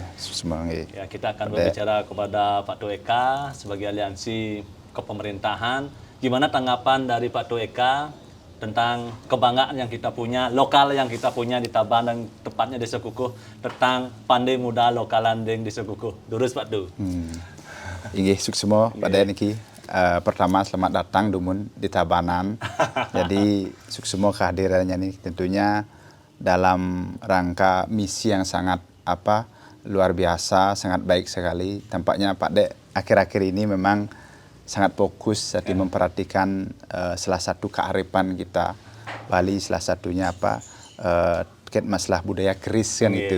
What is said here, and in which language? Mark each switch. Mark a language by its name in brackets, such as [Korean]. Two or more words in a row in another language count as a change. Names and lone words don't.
[Indonesian] Semangat. Ya, kita akan berbicara kepada Pak Tueka sebagai aliansi kepemerintahan. Gimana tanggapan dari Pak Tueka tentang kebanggaan yang kita punya, lokal yang kita punya di Tabanan, tepatnya Desa Kukuh, tentang pandai muda lokalan deng Desa Kukuh. Durus Pak Du. [Balinese] Inggih suksema pada niki. [Indonesian] Pertama selamat datang Dumun di Tabanan. Jadi suksema kehadirannya ini tentunya dalam rangka misi yang sangat luar biasa, sangat baik sekali. Tampaknya Pak Dek akhir-akhir ini memang sangat fokus memperhatikan salah satu kearifan kita Bali, salah satunya terkait masalah budaya keris kan itu.